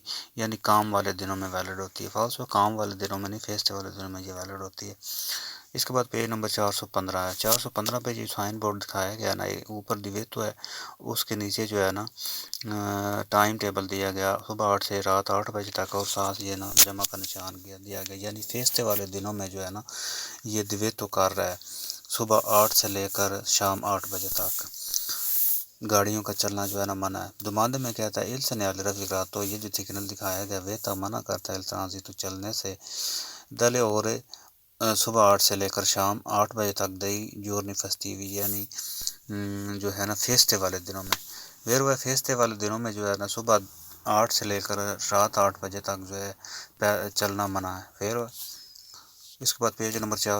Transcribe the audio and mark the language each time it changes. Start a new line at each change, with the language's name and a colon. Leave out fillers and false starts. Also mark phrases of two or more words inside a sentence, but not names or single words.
Urdu: یعنی کام والے دنوں میں ویلڈ ہوتی ہے فالسو کام والے دنوں میں نہیں فیسٹے والے دنوں میں یہ ویلڈ ہوتی ہے اس کے بعد پیج نمبر 415 ہے 415 پہ جو سائن بورڈ دکھایا گیا نا اوپر دیویتو ہے اس کے نیچے جو ہے نا ٹائم ٹیبل دیا گیا صبح 8 سے رات 8 بجے تک اور ساتھ یہ نا جمع کا نشان دیا گیا یعنی فیسٹے والے دنوں میں جو ہے نا یہ دیویتو کر رہا ہے صبح 8 سے لے کر شام 8 بجے تک گاڑیوں کا چلنا جو ہے نا منع ہے دماندے میں کہتا ہے
Italian: il segnale raffigurato
Urdu: یہ جو سگنل دکھایا گیا ویتا منع کرتا ہے
Italian: il transito
Urdu: چلنے سے دلے اور صبح 8 سے لے کر شام 8 بجے تک
Italian: dei giorni festivi
Urdu: یعنی جو ہے نا فیسٹے والے دنوں میں ویرو ہے فیسٹے والے دنوں میں جو ہے نا صبح 8 سے لے کر رات 8 بجے تک جو ہے چلنا منع ہے ویرو ہے اس کے بعد پیج نمبر